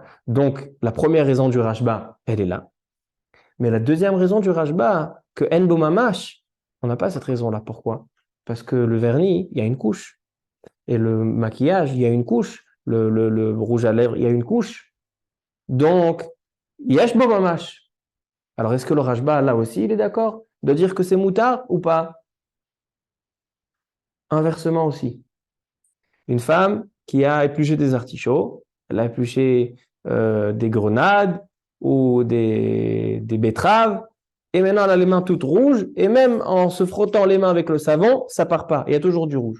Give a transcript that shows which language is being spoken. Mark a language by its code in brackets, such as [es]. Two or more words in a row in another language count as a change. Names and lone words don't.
[fr] Donc, la première raison du rajba, elle est là. Mais la deuxième raison du rajba, que [he] אין בו ממש, [fr] on n'a pas cette raison-là. Pourquoi? Parce que le vernis, il y a une couche. Et le maquillage, il y a une couche. Le rouge à lèvres, il y a une couche. Donc, [he] יש בו ממש. [fr] Alors, est-ce que le rajba, là aussi, il est d'accord de dire que c'est moutard ou pas? Inversement aussi. Une femme qui a épluché des artichauts, elle a épluché des grenades ou des betteraves, et maintenant elle a les mains toutes rouges, et même en se frottant les mains avec le savon, ça part pas, il y a toujours du rouge.